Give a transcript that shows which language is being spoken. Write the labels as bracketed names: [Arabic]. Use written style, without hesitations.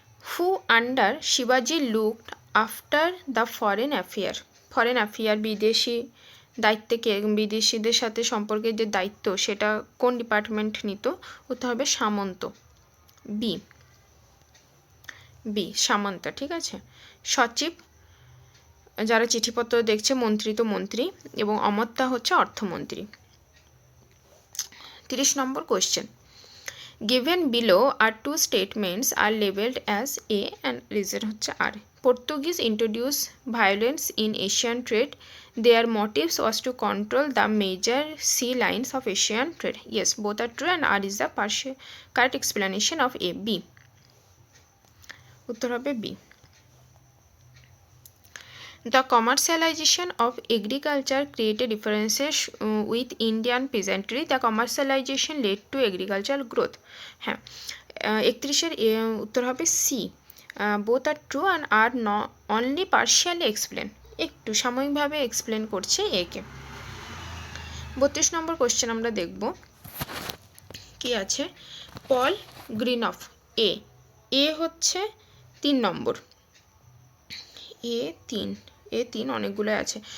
[English] হু under শিবাজি looked after the foreign affair, [Bangla] বিদেশি দায়িত্বে কে, বিদেশিদের সাথে সম্পর্কের যে দায়িত্ব সেটা কোন ডিপার্টমেন্ট নিত? উত্তর হবে সামন্ত, বি সামন্ত, ঠিক আছে। সচিব, যারা চিঠিপত্র দেখছে, মন্ত্রী তো মন্ত্রী, এবং অমর্ত্য হচ্ছে অর্থমন্ত্রী। 30 নম্বর question. [English] Given below are two statements are labeled as A and reason [Bangla] হচ্ছে [English] R. Portuguese introduced violence in Asian trade. Their motives was to control the major sea lines of Asian trade. Yes, both are true and R is the correct explanation of A. B. [Bangla] উত্তর হবে B. [English] The commercialization of agriculture created differences with Indian peasantry. The commercialization led to agricultural growth. [Bangla] হ্যাঁ, 31-এর উত্তর হবে C. [English] both are true and are only partially explain, [Bangla] একটু সাময়িকভাবে explain করছে একে। 32 নম্বর question আমরা দেখব কি আছে। পল গ্রিনফ, এ হচ্ছে 3 নম্বর, এ3 অনেকগুলো আছে।